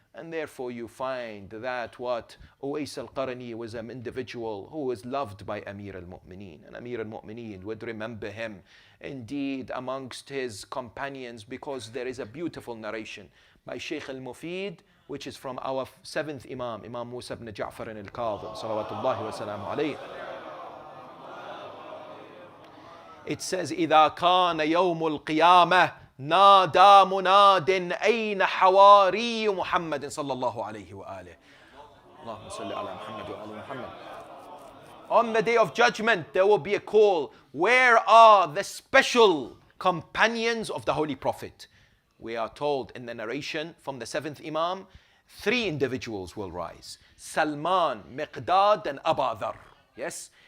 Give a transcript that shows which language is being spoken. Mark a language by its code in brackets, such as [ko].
[en] And therefore you find that what? Uwais al-Qarani was an individual who was loved by Amir al-Mu'mineen. And Amir al-Mu'mineen would remember him indeed amongst his companions, because there is a beautiful narration by Shaykh al-Mufid, which is from our 7th Imam, Imam Musa ibn Ja'far al-Kadhim, salawatullahi wa salamu alayhi. It says, [ar] إِذَا كَانَ يَوْمُ الْقِيَامَةِ نادى مناد أين حواري محمد صلى الله عليه وآله. اللهم صل على محمد وآل محمد. [en] On the day of judgment, there will be a call. Where are the special companions of the Holy Prophet. We are told in the narration from the seventh Imam, 3 individuals will rise: Salman, Miqdad, and Abu Dharr. Yes?